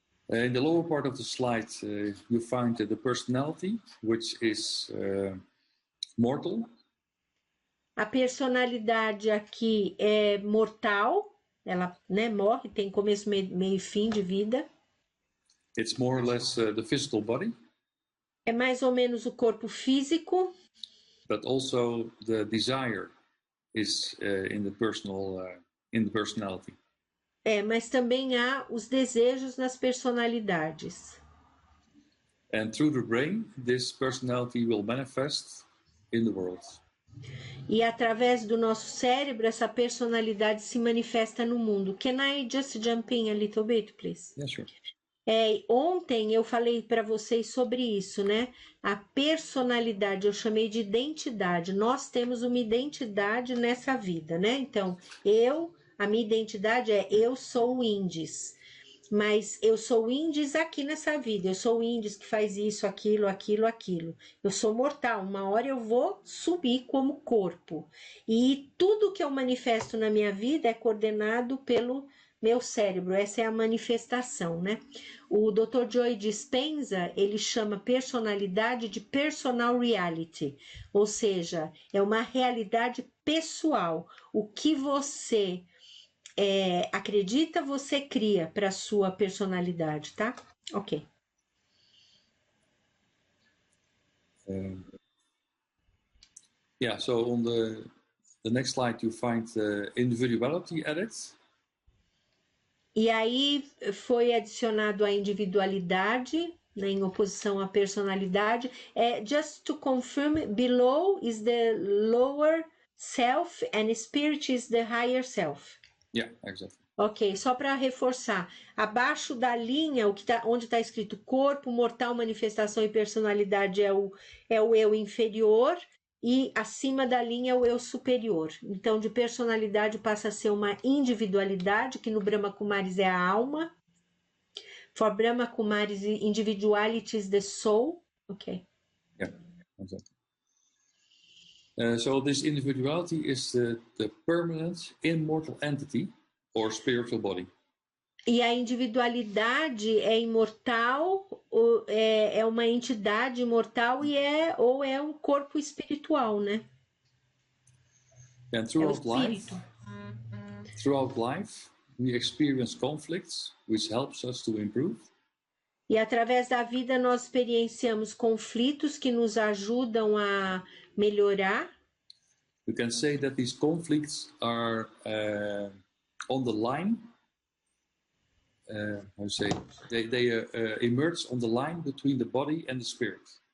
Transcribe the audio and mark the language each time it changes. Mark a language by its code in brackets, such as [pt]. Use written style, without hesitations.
[en] In the lower part of the slide, you find the personality, which is mortal. [pt] A personalidade aqui é mortal, ela morre, tem começo, meio e fim de vida. [en] It's more or less the physical body. [pt] É mais ou menos o corpo físico. [en] But also the desire is in the personality. [pt] Mas também há os desejos nas personalidades. [en] And through the brain, this personality will manifest in the world. [pt] E através do nosso cérebro, essa personalidade se manifesta no mundo. [en] Can I just jump in a little bit, please? Yeah, sure. [pt] Ontem eu falei para vocês sobre isso, né? A personalidade, eu chamei de identidade. Nós temos uma identidade nessa vida, né? Então, a minha identidade eu sou o Índice. Mas eu sou o Índice aqui nessa vida. Eu sou o Índice que faz isso, aquilo, aquilo, aquilo. Eu sou mortal. Uma hora eu vou subir como corpo. E tudo que eu manifesto na minha vida é coordenado pelo meu cérebro. Essa é a manifestação, né? O Dr. Joe Dispenza, ele chama personalidade de personal reality. Ou seja, é uma realidade pessoal. O que você acredita, você cria para a sua personalidade, tá? Ok. [en] Yeah, so on the next slide you find individuality added. [pt] E aí foi adicionado a individualidade, né, em oposição à personalidade. [en] Just to confirm, below is the lower self and spirit is the higher self. Yeah, exactly. [pt] Ok, só para reforçar, abaixo da linha, onde está escrito corpo, mortal, manifestação e personalidade é o eu inferior, e acima da linha é o eu superior. Então, de personalidade passa a ser uma individualidade, que no Brahma Kumaris é a alma. [en] For Brahma Kumaris, individuality is the soul. Ok. Yeah, exactly. So this individuality is the permanent immortal entity or spiritual body. [pt] E a individualidade é imortal, é uma entidade imortal ou é um corpo espiritual, né? [en] And throughout life, we experience conflicts, which helps us to improve. [pt] E através da vida nós experienciamos conflitos que nos ajudam a melhorar. [en] you can say that these conflicts are on the line. How to say? They emerge on the line between the body and the spirit.